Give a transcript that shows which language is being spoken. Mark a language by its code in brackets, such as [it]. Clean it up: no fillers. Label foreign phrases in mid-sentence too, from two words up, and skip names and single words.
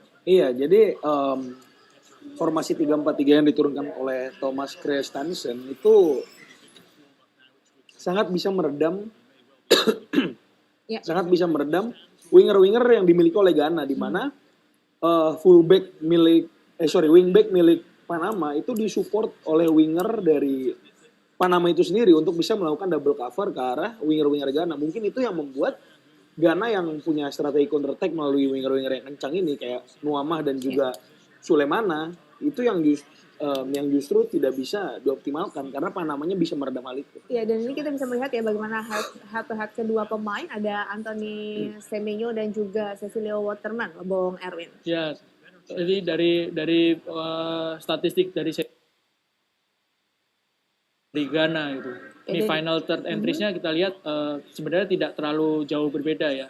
[id] Iya, jadi formasi 3-4-3 yang diturunkan oleh Thomas Christensen itu sangat bisa meredam Ya. sangat bisa meredam winger-winger yang dimiliki oleh Ghana, di mana wingback milik Panama itu disupport oleh winger dari Panama itu sendiri untuk bisa melakukan [en] double cover [id] ke arah winger-winger Ghana. Mungkin itu yang membuat Ghana yang punya strategi [en] counter attack [id] melalui winger-winger yang kencang ini kayak Nuamah dan juga Sulemana itu yang justru tidak bisa dioptimalkan karena Panamanya bisa meredam hal itu. Ya, dan ini kita bisa melihat ya bagaimana [en] head to head [id] kedua pemain, ada Anthony Semenyo dan juga Cecilio Waterman, Bung Erwin. Ya, jadi dari statistik dari Ghana gitu. Ini [en] final third entries- [id] nya kita lihat sebenarnya tidak terlalu jauh berbeda ya.